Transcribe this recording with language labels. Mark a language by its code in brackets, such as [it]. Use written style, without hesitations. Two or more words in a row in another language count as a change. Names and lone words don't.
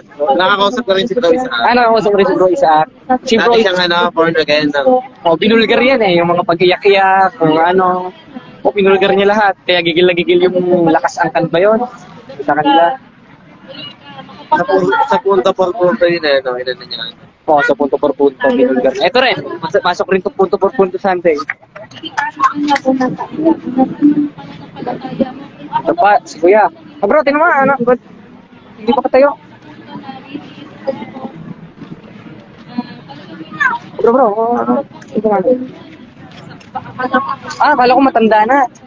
[tl] Nakakausap ko rin si Bro Isaac. Ano ako sa Bro Isaac? Si Bro Dati siyang [en] born again. [tl] Oh, binulgar yan eh, yung mga pag-iyak-iyak, kung ano. Oh, binulgar niya lahat. Kaya gigil na gigil yung lakas angkan ba yun sa kanila. Sa [es] punto por punto [tl] yun eh, no? Ilan na niya. Oo, sa [es] punto por punto, [tl] binulgar. Ito rin, pasok rin to [es] punto por punto [tl] Sunday. Ito pa, si Kuya. Ah, bro, tingnan mo, ano, ba't hindi pa katayo? Bro, ano, ito nga. Ah, kala ko matanda na.